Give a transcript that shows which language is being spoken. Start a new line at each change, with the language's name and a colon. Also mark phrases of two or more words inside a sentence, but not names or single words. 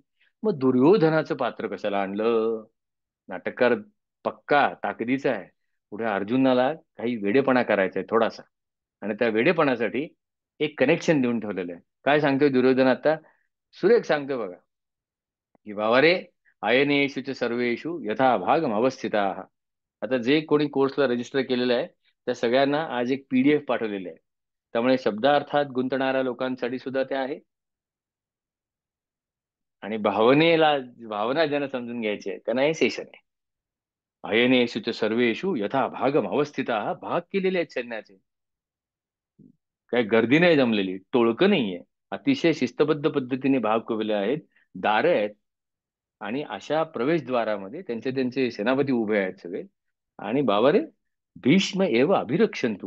Marathi: मग दुर्योधनाचं पात्र कशाला आणलं. नाटककार पक्का ताकदीचा आहे. पुढे अर्जुनाला काही वेडेपणा करायचा आहे थोडासा. आणि त्या वेडेपणासाठी एक कनेक्शन देऊन ठेवलेलं आहे. काय सांगतोय दुर्योधन आता. सुरेख सांगतोय बघा की बाबा रे,
Sanskrit: अयनेषु च सर्वेषु यथा भागम अवस्थिता.
Marathi: आता जे कोणी कोर्सला रजिस्टर केलेलं आहे त्या सगळ्यांना आज एक PDF पाठवलेले आहे. त्यामुळे शब्दार्थात गुंतणाऱ्या लोकांसाठी सुद्धा ते आहे. आणि भावनेला, भावना ज्यांना समजून घ्यायची आहे त्यांना हे सेशन आहे.
Sanskrit: अयनेषु च सर्वेषु यथा भागम अवस्थिता.
Marathi: भाग केलेले आहेत सैन्याचे. काय गर्दी नाही जमलेली, टोळकं नाहीये. अतिशय शिस्तबद्ध पद्धतीने भाग केलेले आहेत. दारं आहेत. आणि अशा प्रवेशद्वारामध्ये त्यांचे त्यांचे सेनापती उभे आहेत सगळे. आणि बाबा रे,
Sanskrit: भीष्म एव अभिरक्षंतु.